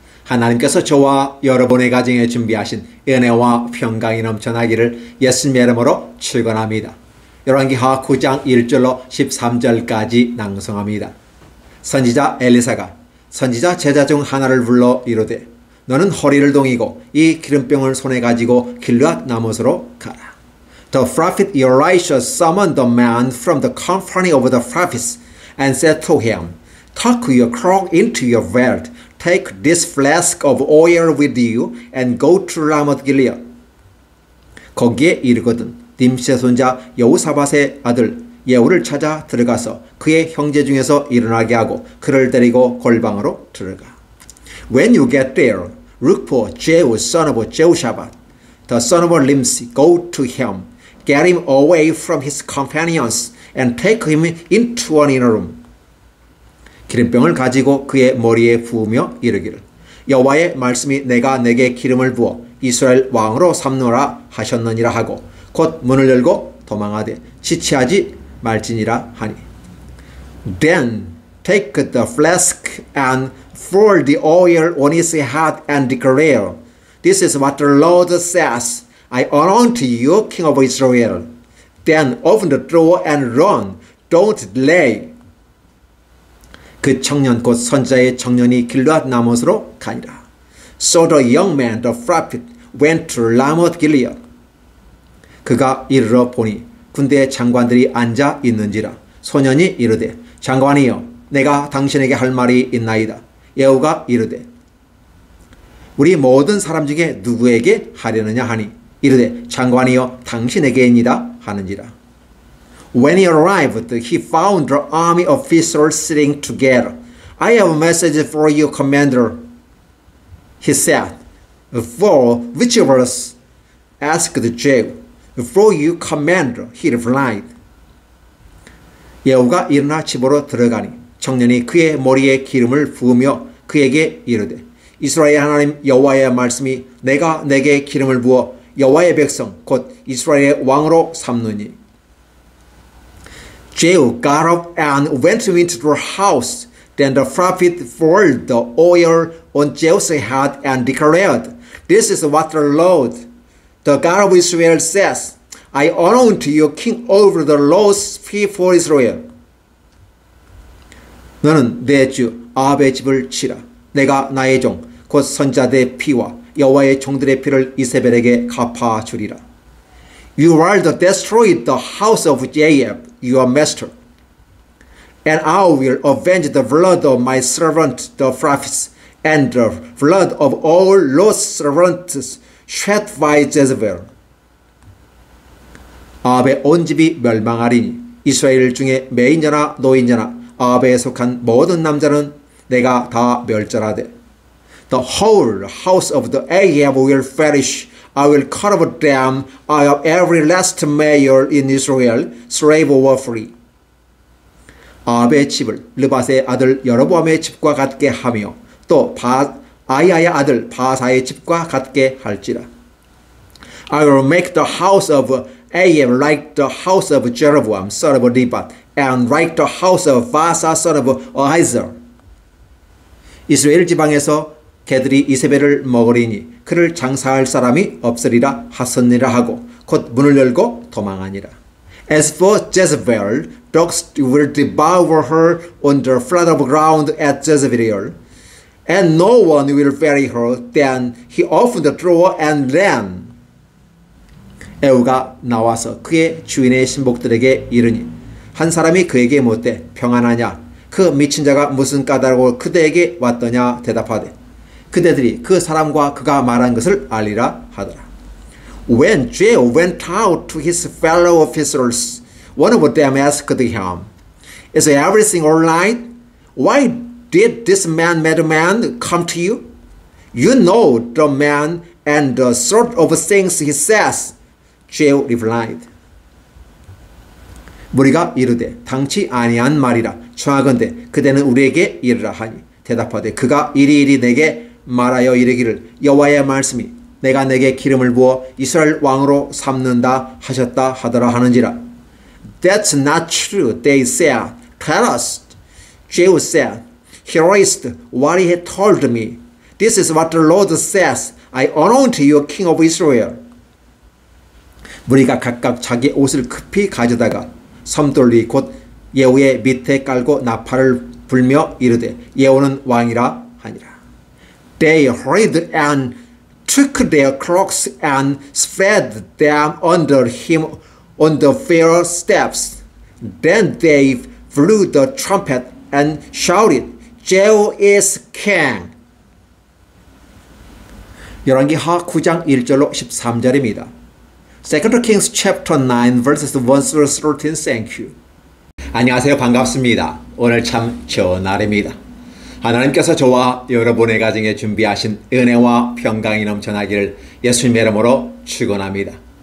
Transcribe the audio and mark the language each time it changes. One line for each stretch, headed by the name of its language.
Korean: 하나님께서 저와 여러분의 가정에 준비하신 은혜와 평강이 넘쳐나기를 예수님의 이름으로 축원합니다. 열왕기하 9장 1절로 13절까지 낭송합니다. 선지자 엘리사가 선지자 제자 중 하나를 불러 이르되 너는 허리를 동이고 이 기름병을 손에 가지고 길르앗 나못으로 가라.
English: The prophet Elisha summoned the man from the company of the prophets and said to him, Tuck your cloak into your belt, take this flask of oil with you, and go to Ramoth Gilead.
Korean: 거기에 이르거든 님시의 손자 여호사밧의 아들 예후를 찾아 들어가서 그의 형제 중에서 일어나게 하고 그를 데리고 골방으로 들어가.
English: When you get there, look for Jehu son of Jehoshaphat, the son of Nimshi. Go to him, get him away from his companions, and take him into an inner room.
Korean: 기름병을 가지고 그의 머리에 부으며 이르기를 여호와의 말씀이 내가 내게 기름을 부어 이스라엘 왕으로 삼노라 하셨느니라 하고 곧 문을 열고 도망하되 지체하지 말지니라 하니.
English: Then take the flask and pour the oil on his head and declare, This is what the Lord says, I anoint you king of Israel. Then open the door and run. Don't delay.
Korean: 그 청년 곧 선지자의 청년이 길르앗 나못으로 가니라.
English: So the young man, the prophet, went to Ramoth Gilead.
Korean: 그가 이르러 보니 군대의 장관들이 앉아 있는지라. 소년이 이르되 장관이여 내가 당신에게 할 말이 있나이다. 예후가 이르되 우리 모든 사람 중에 누구에게 하려느냐 하니 이르되 장관이여 당신에게입니다 하는지라.
English: When he arrived, he found the army officers sitting together. I have a message for you, commander, he said. For which of us? Asked Jehu. For you, commander, he replied.
Korean: 예후가 일어나 집으로 들어가니 청년이 그의 머리에 기름을 부으며 그에게 이르되 이스라엘 하나님 여호와의 말씀이 내가 내게 기름을 부어 여호와의 백성 곧 이스라엘의 왕으로 삼느니.
English: Jehu got up and went into the house. Then the prophet poured the oil on Jehu's head and declared, This is what the Lord, the God of Israel says, I anoint you king over the lost people Israel.
Korean: 너는 내 주 아합의 집을 치라. 내가 나의 종 곧 선지자들의 피와 여호와의 종들의 피를 이세벨에게 갚아 주리라.
English: You are to destroy the house of Ahab, your master, and I will avenge the blood of my servant the prophets and the blood of all lost servants shed by Jezebel.
Korean: 아합의 온 집이 멸망하리니 이스라엘 중에 매인자나 노인자나 아합에 속한 모든 남자는 내가 다 멸절하되
English: The whole house of the Ahab will perish. I will cut off them out of every last male in Israel, slave or free.
Korean: 아합의 집을 르밧의 아들 여로보암의 집과 같게 하며 또 아이야의 아들 바사의 집과 같게 할지라.
English: I will make the house of Ahab like the house of Jeroboam son of Nebat, and like the house of Baasa son of Ahizar.
Korean: 이스라엘 지방에서 개들이 이세벨을 먹으리니 그를 장사할 사람이 없으리라 하셨느니라 하고 곧 문을 열고 도망하니라.
English: As for Jezebel, dogs will devour her on the flat of ground at Jezreel, and no one will bury her. Then he opened the door and ran.
Korean: 예후가 나와서 그의 주인의 신복들에게 이르니 한 사람이 그에게 묻되 평안하냐? 그 미친 자가 무슨 까닭으로 그대에게 왔더냐? 대답하되 그대들이 그 사람과 그가 말한 것을 알리라 하더라.
English: When Jehu went out to his fellow officers, one of them asked him, Is everything all right? Why did this madman come to you? You know the man and the sort of things he says. Jehu replied.
Korean: 무리가 이르되 당치 아니한 말이라 청하건대 그대는 우리에게 이르라 하니 대답하되 그가 이리이리 내게 말하여 이르기를 여호와의 말씀이 내가 내게 기름을 부어 이스라엘 왕으로 삼는다 하셨다 하더라 하는지라.
English: That's not true, they said. Tell us, Jehu said, "Here is what he had told me. This is what the Lord says. I anoint you king of Israel."
Korean: 무리가 각각 자기 옷을 급히 가져다가 섬돌리 곧 예후의 밑에 깔고 나팔을 불며 이르되 예후는 왕이라 하니라.
English: They hurried and took their cloaks and spread them under him on the fair steps. Then they blew the trumpet and shouted, "Jehu is king."
Korean: 열왕기하 9장 1절로 13절입니다.
English: 2 Kings chapter 9 verses 1 through 13. Thank you.
Korean: 안녕하세요. 반갑습니다. 오늘 참 좋은 날입니다. 하나님께서 저와 여러분의 가정에 준비하신 은혜와 평강이 넘쳐나기를 예수님의 이름으로 축원합니다.